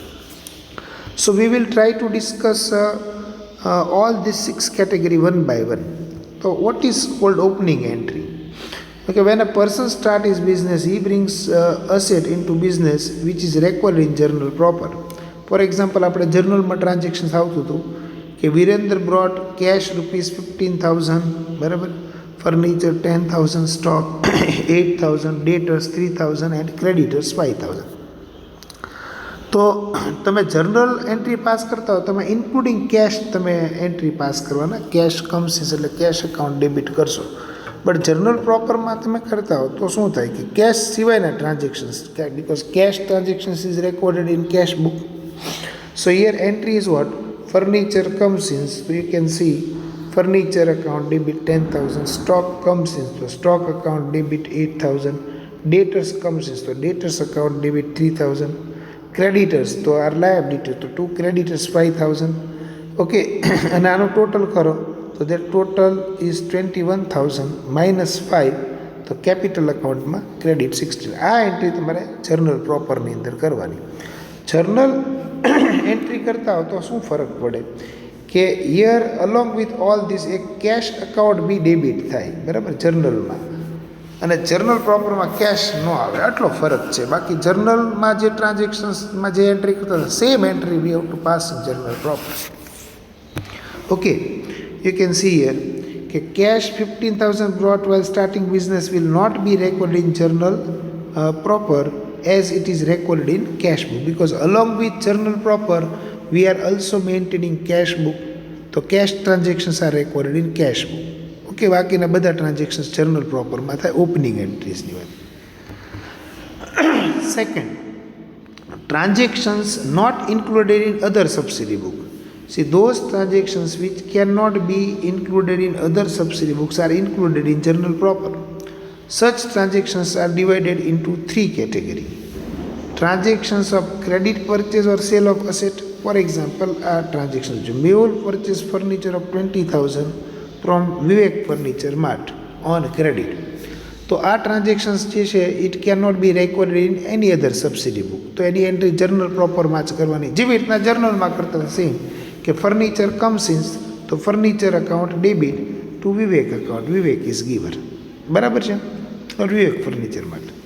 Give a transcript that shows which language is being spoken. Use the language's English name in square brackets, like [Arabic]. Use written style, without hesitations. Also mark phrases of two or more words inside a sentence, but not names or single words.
[English] So we will try to discuss all these 6 category one by one. So what is called opening entry? Okay, when a person starts his business, he brings asset into business which is recorded in journal proper. For example, [Gujarati] આપણે જર્નલમાં ટ્રાન્ઝેક્શન્સ આવતું હતું કે વિરેન્દ્ર [English] brought cash rupees [Gujarati] 15,000, બરાબર, ફર્નિચર 10,000, સ્ટોક 8,000, ડેટર્સ 3,000 [English] and creditors [Gujarati] 5,000. તો તમે [English] journal entry pass [Gujarati] કરતા હો, તમે [English] including cash [Gujarati] તમે [English] entry pass [Gujarati] કરવાના. [English] cash comes [Gujarati] એટલે [English] cash account debit [Gujarati] કરશો. [English] but journal properમાં [Gujarati] તમે કરતા હો તો શું થાય કે કેશ સિવાયના ટ્રાન્ઝેક્શન્સ, [English] because cash transactions is recorded in cash book. so here entry is what? Furniture comes in. So you can see furniture account debit 10,000, stock comes in, so stock account debit 8,000, debtors comes in, so debtors account debit 3,000, creditors તો આર liability તો ટુ creditors 5,000. [Gujarati] ઓકે અને આનો ટોટલ કરો તો [English] that total is 21,000 minus 5, [Gujarati] તો [English] capital accountમાં [Gujarati] ક્રેડિટ 16. આ એન્ટ્રી તમારે [English] journal properની [Gujarati] અંદર કરવાની. [English] journal entry [Gujarati] કરતા હો તો શું ફરક પડે કે [English] here along with all this [Gujarati] એક [English] cash account be debit [Gujarati] થાય, બરાબર, જર્નલમાં, અને [English] journal properમાં [Gujarati] કેશ ન આવે, આટલો ફરક છે. બાકી જર્નલમાં જે ટ્રાન્ઝેક્શન્સમાં જે એન્ટ્રી કરતા હતા [English] same entry we have to pass in journal proper. [Gujarati] ઓકે, [English] you can see here કે cash 15,000 brought while starting business will not be recorded in journal proper as it is recorded in cash book, because along with journal proper we are also maintaining cash book, so cash transactions are recorded in cash book. [Gujarati] ઓકે, બાકીના બધા ટ્રાન્ઝેક્શન્સ [English] journal properમાં [Gujarati] થાય, [English] opening entriesની [Gujarati] વાત. [English] Second, transactions not included in other subsidiary book. See, those transactions which cannot be included in other subsidiary books are included in journal proper. Such transactions are divided into three categories. Transactions of credit purchase or sale of asset. For example, are transactions. Mehul purchased furniture of 20,000 from Vivek Furniture Mart on credit. [Gujarati] તો આ ટ્રાન્ઝેક્શન્સ જે છે [English] it cannot be recorded in any other subsidiary book. [Gujarati] તો એની એન્ટ્રી [English] journal properમાં [Gujarati] જ કરવાની, જેવી રીતના જર્નલમાં કરતા સેમ કે [English] furniture comes in, [Gujarati] તો [English] furniture account debit to Vivek account, Vivek is giver, [Gujarati] બરાબર છે, વિવેક ફર્નિચર માટે.